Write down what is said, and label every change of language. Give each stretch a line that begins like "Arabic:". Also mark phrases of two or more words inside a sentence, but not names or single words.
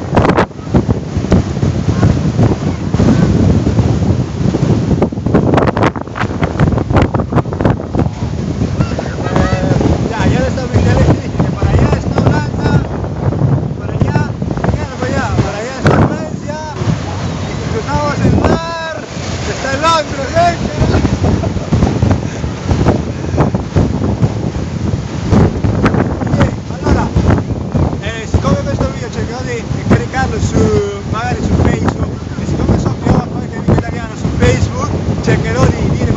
Spanish: Ya les avisé, les dije que para allá está Holanda, para allá, mira para allá está Francia, y si cruzamos el mar, está Londres, ven,
Italian: allora, siccome questo video cercherò di caricarlo magari su Facebook, e siccome so che ho qualche amico italiano su Facebook, cercherò di